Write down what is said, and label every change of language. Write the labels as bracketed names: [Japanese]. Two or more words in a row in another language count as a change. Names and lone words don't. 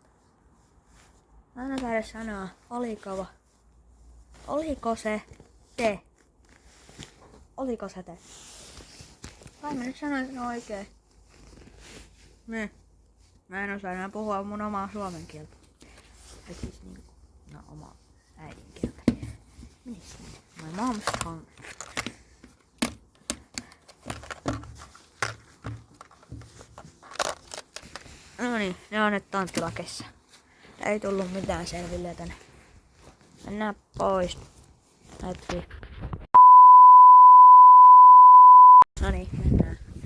[Finnish] Mä en osaa edes sanoa, oliko se te? Oliko se te? Kai mä nyt sanoisin oikein. Mä en osaa enää puhua mun omaa suomen kieltä. Ja siis niinku, no omaa äidinkieltä. Minis niin? [English] My mom's tongue. [Finnish] Noniin, ne on nyt tonttilakessa. Ei tullut mitään selville tänne. Mennään pois. Hetki. Noniin, mennään.